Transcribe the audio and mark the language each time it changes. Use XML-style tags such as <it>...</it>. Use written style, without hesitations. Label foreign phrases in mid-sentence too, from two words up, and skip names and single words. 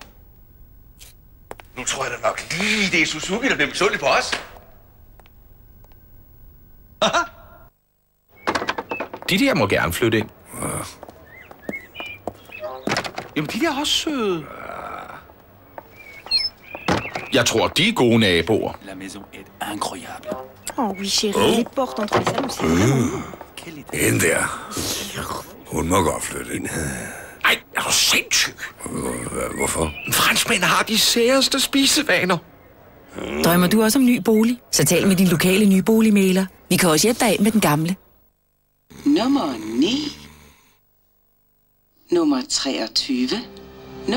<da>Nu tror jeg da nok lige, det er Suzuki, der bliver misundelig på os. Aha. De der må gerne flytte ind. Jamen, de der er også søde. Jeg tror, de er gode naboer.</da> <fr>La maison est incroyable. Oh oui, chérie, les portes entre les salons, c'est</fr> <da>Hende der. Hun må godt flytte ind. Ej, er du sindssyg? Hvorfor? Franskmænd har de særeste spisevaner. Drømmer du også om ny bolig? Så tal med din lokale nyboligmægler. Vi kan også hjælpe dig af med den gamle. Nummer 9. Nummer 23.</da>